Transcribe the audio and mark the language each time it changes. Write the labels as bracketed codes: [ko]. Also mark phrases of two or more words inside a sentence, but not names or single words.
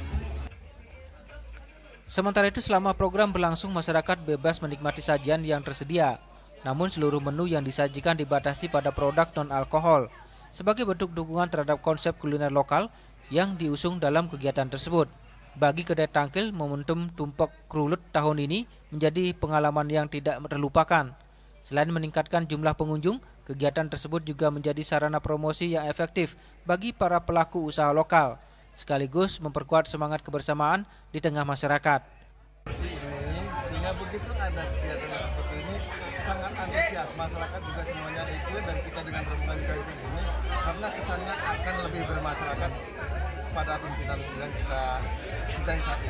[id] Sementara itu, selama program berlangsung, masyarakat bebas menikmati sajian yang tersedia. Namun seluruh menu yang disajikan dibatasi pada produk non-alkohol sebagai bentuk dukungan terhadap konsep kuliner lokal yang diusung dalam kegiatan tersebut. Bagi kedai tangkil, momentum tumpak rulut tahun ini menjadi pengalaman yang tidak terlupakan. Selain meningkatkan jumlah pengunjung, kegiatan tersebut juga menjadi sarana promosi yang efektif bagi para pelaku usaha lokal, sekaligus memperkuat semangat kebersamaan di tengah masyarakat. Sehingga begitu ada kegiatan seperti ini, sangat antusias, masyarakat juga semuanya ikut, dan kita dengan rombongan juga ikut sini karena kesannya akan lebih bermasyarakat pada pimpinan yang kita cintai saat ini.